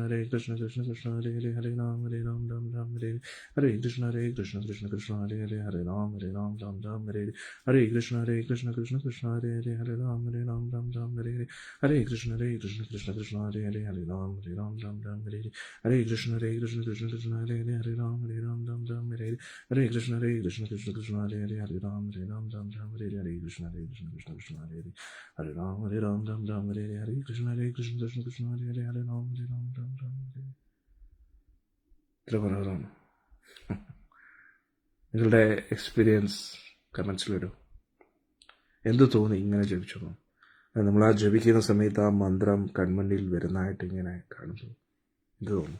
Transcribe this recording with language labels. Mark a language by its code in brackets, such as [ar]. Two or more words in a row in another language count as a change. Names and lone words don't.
[sa] കൃഷ്ണ കൃഷ്ണ കൃഷ്ണ ഹരേ ഹരേ ഹരേ രാം രാം രാം ഹരേ ഹരേ കൃഷ്ണ കൃഷ്ണ കൃഷ്ണ ഹരേ ഹരേ ഹരേ രാം രാം രാം ഹരേ ഹരേ കൃഷ്ണ കൃഷ്ണ കൃഷ്ണ ഹരേ ഹരേ ഹരേ രാം രാം ഹരേ ഹരേ കൃഷ്ണ കൃഷ്ണ കൃഷ്ണ ഹരേ ഹരേ ഹരേ രാം രാം ഹരേ ഹരേ കൃഷ്ണ കൃഷ്ണ കൃഷ്ണ ഹരേ ഹരേ ഹരേ രാം രാം ഹരേ ഹരേ കൃഷ്ണ കൃഷ്ണ കൃഷ്ണ ഹരേ ഹരേ ഹരേ രാം രാം ഹരേ ഹരേ കൃഷ്ണ കൃഷ്ണ കൃഷ്ണ ഹരേ ഹരേ ഹരേ രാം ഹരേ ഹരേ കൃഷ്ണ കൃഷ്ണ കൃഷ്ണ ഹരേ ഹരേ ഹരേ രാം രാം ഹരേ. [ml] ഇത്ര മനോഹരമാണ്. നിങ്ങളുടെ [en] experience comments [ml] വരും. എന്ത് തോന്നി ഇങ്ങനെ ജപിച്ചു? നമ്മൾ ആ ജപിക്കുന്ന സമയത്ത് ആ മന്ത്രം കൺമുന്നിൽ വരുന്നതായിട്ട് ഇങ്ങനെ കാണുമ്പോൾ എന്ത് തോന്നും?